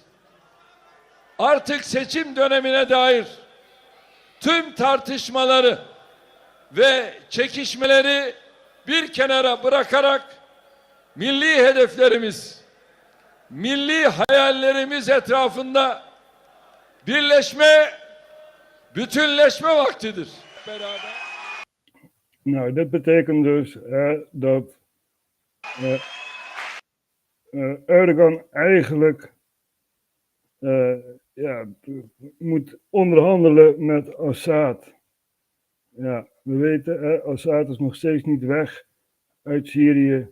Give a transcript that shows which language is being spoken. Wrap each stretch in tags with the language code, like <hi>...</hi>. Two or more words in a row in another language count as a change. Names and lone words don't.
<tr>Artık seçim dönemine dair tüm tartışmaları ve çekişmeleri bir kenara bırakarak milli hedeflerimiz, milli hayallerimiz etrafında birleşme, bütünleşme vaktidir. Beraber.</tr> <nl>Nou, dit betekent dus dat Erdogan eigenlijk moet onderhandelen met Assad. Ja, we weten, Assad is nog steeds niet weg uit Syrië.</nl>